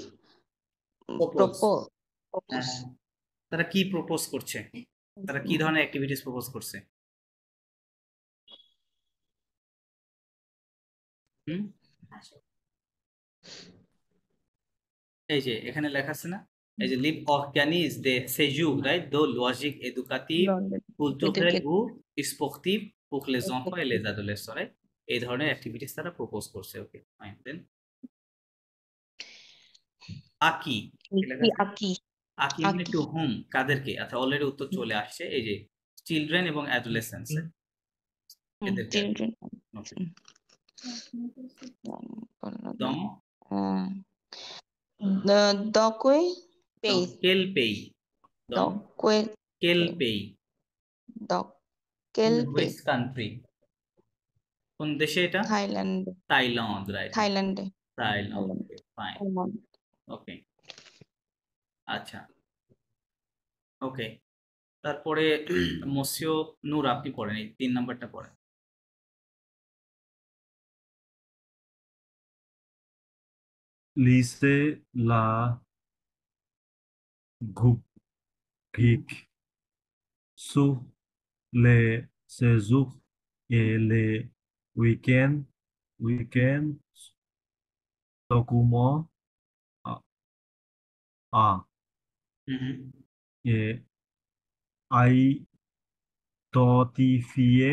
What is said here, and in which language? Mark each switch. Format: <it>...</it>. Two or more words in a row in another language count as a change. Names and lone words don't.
<bn>প্রপোজ তারা কি প্রপোজ করছে তারা কি ধরনের অ্যাক্টিভিটিস প্রপোজ করছে এই যে এখানে লেখা আছে না এই যে</bn> <fr>libre organise des séjours</fr> <bn>রাইট</bn> <fr>de loisirs éducatifs culturel ou sportif pour les enfants et les adolescents</fr> <bn>রাইট এই ধরনের অ্যাক্টিভিটিস তারা প্রপোজ করছে ওকে ফাইন দেন আকি আকি আকি মানে টু হোম কাদেরকে আচ্ছা অলরেডি উত্তর চলে আসছে এই যে চিলড্রেন এবং অ্যাডোলেসেন্টস এদেরকে Doque pay.</bn> <fr>Quel pays? Doque Quel pays? quel pay.</fr> <en>Which country?</en> <bn>কোন দেশে এটা?</bn> <en>Thailand. Thailand, right? Thailand. Thailand. Okay, fine. Okay.</en> <bn>আচ্ছা ওকে তারপরে মসিও নূর আপনি পড়েন এই 3 নাম্বারটা পড়েন</bn> <fr>Lycée la rubrique sur les séjours et les week-ends documents A et identifier</fr>